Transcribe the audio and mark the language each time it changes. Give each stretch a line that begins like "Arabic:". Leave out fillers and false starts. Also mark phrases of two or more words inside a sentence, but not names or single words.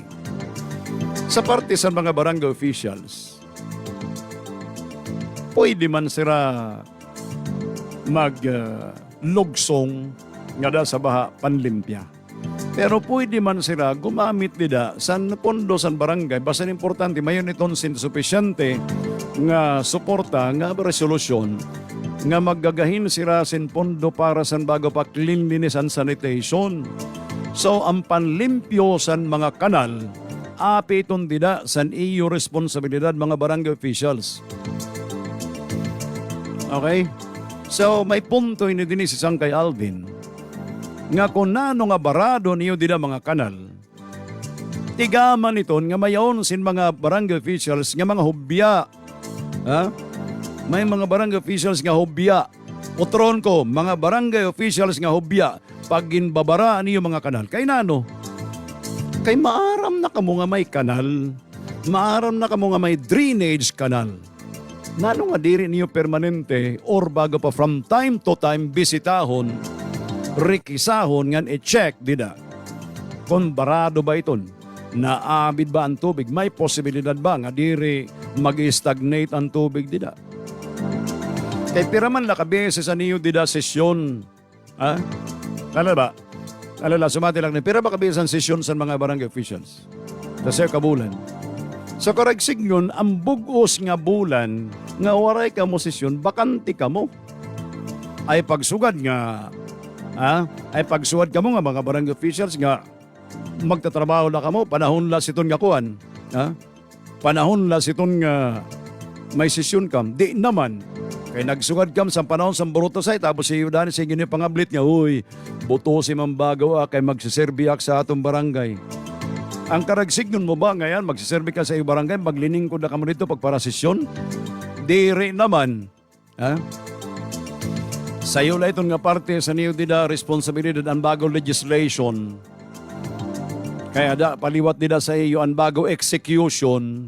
Waray: Sa parte sa mga barangay officials, pwede man sila maglugsong nga da sa baha panlimpya. Pero pwede man sila gumamit nila sa pondo sa barangay. Basta importante, mayon itong sufisyente nga suporta, nga resolusyon, nga maggagahin sila sin pondo para sa bago pa
English: cleanliness and sanitation.
Waray: So, ang panlimpyo sa mga kanal, api itong dida sa iyo responsibilidad mga barangay officials. Okay? So, may punto ini din si Sangkay Alvin nga kung nano nga barado niyo dida mga kanal, tigaman iton nga mayon sin mga barangay officials nga mga hubya. Ha? May mga barangay officials nga hubya Utron ko, mga barangay officials nga hubya, pag ginbabara niyo mga kanal. Kay nano? Kay maaram na kamo nga may kanal. Maaram na kamo nga may drainage kanal. Nano nga diri niyo permanente or bago pa
English: from time to time
Waray: bisitahon, rikisahon ngan i-check dida. Kung barado ba iton? Naabid ba ang tubig? May posibilidad ba nga diri mag-stagnate ang tubig dida? Kay piraman la kabeses sa niyo dida sesyon. Ha? Kala ba? Alala, sumati lang na. Pira ba kabeses ang sesyon sa mga barangay officials? Sa kabulan. Sa karagsig yun, ang bugos nga bulan, nga waray ka mo sesyon, bakante ka mo. Ay pagsugad nga, ay pagsugad ka mo nga mga barangay officials nga, magtatrabaho na ka mo, panahon la siton nga kuan. Panahon la siton nga may sesyon kam. Di naman. Kay nagsugad kam sa panahon sa Borotosay, tapos si Yudani sa gini pangablit nga, uy, buto si Mambago kay magsiserbiak sa atong barangay. Ang karagsig nun mo ba ngayon, magsiserbi ka sa iyong barangay, maglining ko na ka mo dito pagpara sesyon? Diri naman. Sa iyo la itong nga parte sa niyo dida responsibilidad ang bago legislation. Kaya ada paliwat dida sa iyo ang bago execution.